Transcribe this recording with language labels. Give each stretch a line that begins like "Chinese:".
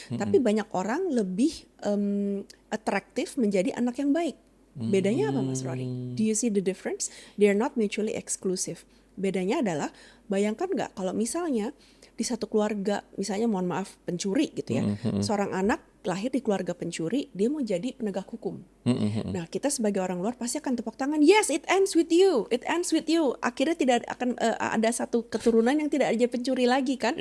Indonesian: Tapi banyak orang lebih atraktif menjadi anak yang baik. Bedanya apa, Mas Rory?
English: Do you see the difference? They're not mutually exclusive.
Indonesian: Bedanya adalah, bayangkan nggak kalau misalnya di satu keluarga, misalnya mohon maaf pencuri gitu ya, seorang anak lahir di keluarga pencuri, dia mau jadi penegak hukum. Nah, kita sebagai orang luar pasti akan tepuk tangan.
English: Yes, it ends with you.
Indonesian: It ends with you. Akhirnya tidak akan ada satu keturunan yang tidak ada pencuri lagi kan?